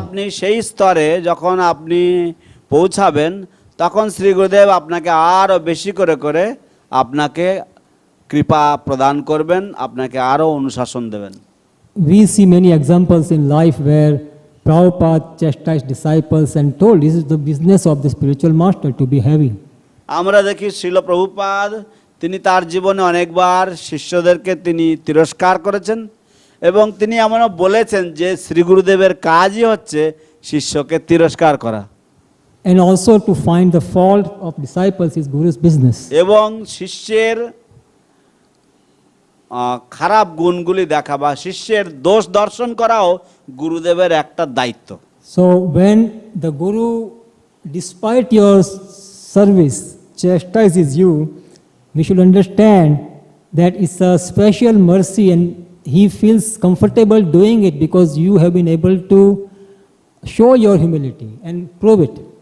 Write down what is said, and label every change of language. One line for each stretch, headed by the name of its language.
Bangla: আপনি সেই স্তরে যখন আপনি পৌঁছাবেন তখন শ্রী গুরুদেব আপনাকে আরো বেশি করে করে আপনাকে কৃপা প্রদান করবেন, আপনাকে আরো অনুশাসন দেবেন।
English: We see many examples in life where Prabhupada chastised disciples and told this is the business of the spiritual master to be heavy.
Bangla: আমরা দেখি শ্রীল প্রভুপাদ তিনি তার জীবনে অনেকবার শিষ্যদেরকে তিনি তিরস্কার করেছেন এবং তিনি এমনও বলেছেন যে শ্রী গুরুদেবের কাজই হচ্ছে শিষ্যকে তিরস্কার করা।
English: And also to find the fault of disciples is Guru's business.
Bangla: এবং শিষ্যের খারাপ গুণগুলি দেখা বা শিষ্যের দোষ দর্শন করাও গুরুদেবের একটা দায়িত্ব।
English: So when the Guru, despite your service, chastises you, we should understand that it's a special mercy and he feels comfortable doing it because you have been able to show your humility and prove it.